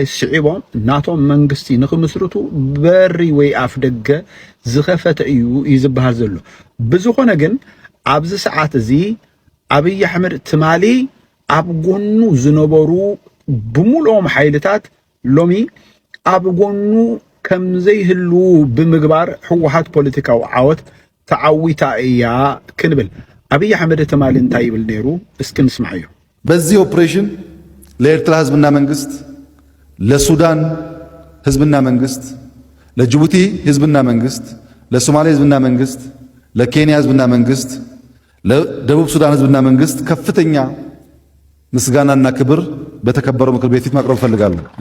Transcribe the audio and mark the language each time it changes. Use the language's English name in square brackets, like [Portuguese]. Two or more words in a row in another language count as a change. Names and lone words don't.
[Tigrinya] ስዒቦም ናቶም መንግስቲ ንክምስርቱ በሪ ወይ ኣፍ ደገ ዝኸፈተ እዩ ይዝበሃል ዘሎ ብዝኾነ ግን ኣብዚ ሰዓት እዚ ኣብይ ኣሕመድ ትማሊ ኣብ ጎኑ ዝነበሩ ብሙሉኦም ሓይልታት ሎሚ ኣብ ጎኑ ከም ዘይህሉ ብምግባር ህወሓት ፖለቲካዊ ዓወት ተዓዊታ እያ ክንብል ኣብይ ኣሕመድ ትማሊ እንታይ ይብል ነይሩ እስኪ ንስማዕ እዩ [Amharic] በዚህ ኦፕሬሽን ለኤርትራ ህዝብና መንግስት ለሱዳን ህዝብና መንግስት ለጅቡቲ ህዝብና መንግስት ለሶማሌ ህዝብና መንግስት ለኬንያ ህዝብና መንግስት ለደቡብ ሱዳን ህዝብና መንግስት ከፍተኛ ምስጋናና ክብር በተከበረው ምክር ቤት ፊት ማቅረብ ፈልጋለሁ